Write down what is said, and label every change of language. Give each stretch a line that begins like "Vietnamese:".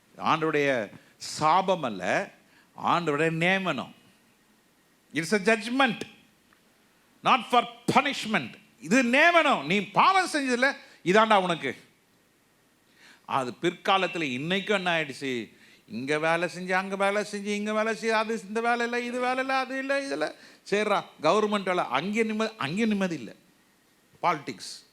Tamil: ஆண்டவருடைய சாபம் அல்ல, ஆண்டவருடைய நியமனம்.
English: It's a judgment, not for punishment.
Tamil: இது நியமனம். நீ பாவம் செஞ்சதில்ல, இதாண்டா உனக்கு. அது பிற்காலத்தில் இன்னைக்கும் என்ன ஆயிடுச்சு? இங்கே வேலை செஞ்சு, அங்கே வேலை செஞ்சு, இங்கே வேலை செஞ்சு, அது இந்த வேலை இல்லை, இது வேலை இல்லை, அது இல்லை, இதில் சரிடா கவர்மெண்ட் வேலை, அங்கே நிம்மதி இல்லை. பாலிட்டிக்ஸ்.